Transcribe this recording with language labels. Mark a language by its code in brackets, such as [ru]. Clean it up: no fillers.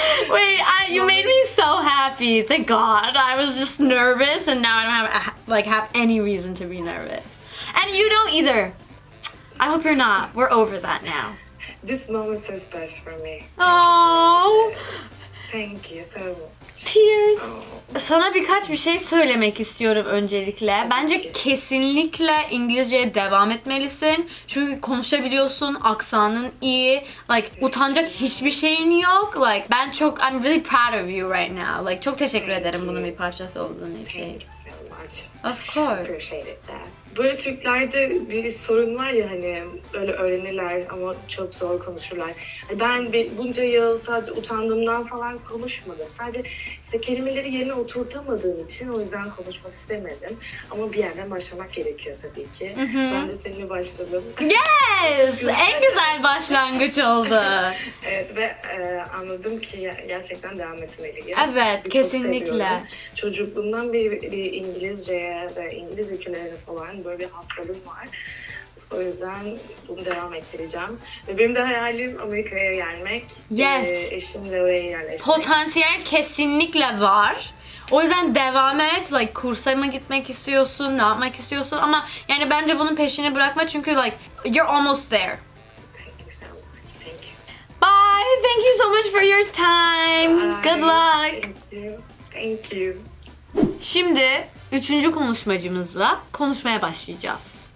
[en] Wait, you made me so happy. Thank God. I was just nervous, and now I don't have any reason to be nervous. And you don't either. I hope you're not. We're over that now. This moment is so special for me. Oh, Thank you so much. tears. Oh. [tr] Sana birkaç bir şey söylemek istiyorum öncelikle. Bence kesinlikle İngilizceye devam etmelisin. Çünkü konuşabiliyorsun, aksanın iyi. Like utanacak hiçbir şeyin yok. [en] Like I'm really proud of you right now. [tr] Like çok teşekkür ederim bunun bir parçası olduğun için. [en] Thank you so much. Of course. Appreciate that. [tr] Böyle Türklerde bir sorun var ya, hani öyle öğrenirler ama çok zor konuşurlar. Hani ben bunca yıl sadece utandığımdan falan konuşmadım. Sadece işte kelimeleri yerine oturtamadığım için o yüzden konuşmak istemedim. Ama bir yerden başlamak gerekiyor tabii ki. Ben de seninle başladım. [en] Yes! [tr] En güzel başlangıç oldu. Evet ve anladım ki gerçekten devam etmeliyim. Evet, Çünkü çok kesinlikle. seviyorum. Çocukluğumdan bir İngilizceye ve İngiliz ülkelerine falan böyle bir hastalığım var. O yüzden bunu devam ettireceğim. Ve benim de hayalim Amerika'ya gelmek. [en] Yes. [tr] Eşimle oraya yerleşmek. Potansiyel kesinlikle var. O yüzden devam et. Like kursa mı gitmek istiyorsun, ne yapmak istiyorsun, ama yani bence bunun peşini bırakma çünkü [en] like you're almost there. Thank you so much. Thank you. Bye. Thank you so much for your time. Bye. Good luck. Thank you. Thank you. [tr] Şimdi 3. konuşmacımızla konuşmaya başlayacağız.